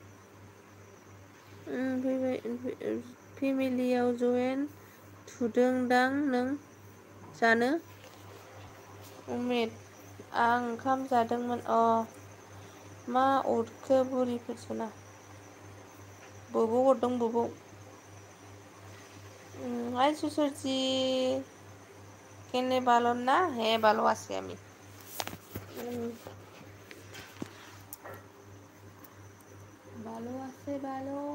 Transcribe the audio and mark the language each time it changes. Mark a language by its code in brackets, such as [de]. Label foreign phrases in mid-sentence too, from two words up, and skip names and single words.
[brx] फैबाय फेमिलियाव जयेन थुदोंदां नों जानो उमेद आं ओंखाम जादोंमोन मा अरखो बुरिफोरसोना बोबो हरदों बोबौ हाय सुसुरजि केने [bn] ভালো না হে ভালো আছে আমি ভালো আছে ভালো